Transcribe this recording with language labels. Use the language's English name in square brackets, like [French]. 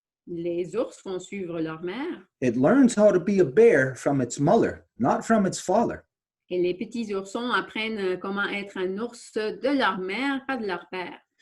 [French] Les ours vont suivre leur mère. [English] It learns how to be a bear from its mother, not from its father. [French] Et les petits oursons apprennent comment être un ours de leur mère, pas de leur père.